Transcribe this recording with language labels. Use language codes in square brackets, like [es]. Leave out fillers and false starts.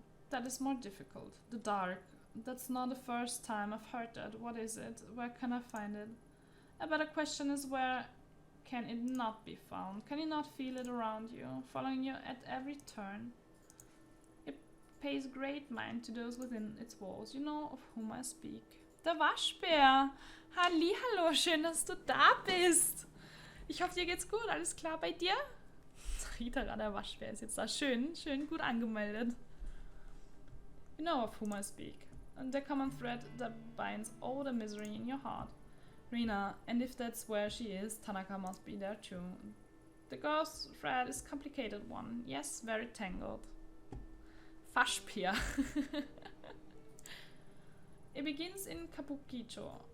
[en] That is more difficult. The dark. That's not the first time I've heard that. What is it? Where can I find it? A better question is, where can it not be found? Can you not feel it around you, following you at every turn? It pays great mind to those within its walls. You know of whom I speak. [de] Der Waschbär! Hallihallo, schön, dass du da bist! Ich hoffe, dir geht's gut. Alles klar bei dir? Rita, der Waschbär ist jetzt da. Schön gut angemeldet. [en] You know of whom I speak. And the common thread that binds all the misery in your heart. Rena, and if that's where she is, Tanaka must be there too. The girl's thread is a complicated one. Yes, very tangled. Waschbär. It begins in Kabukicho,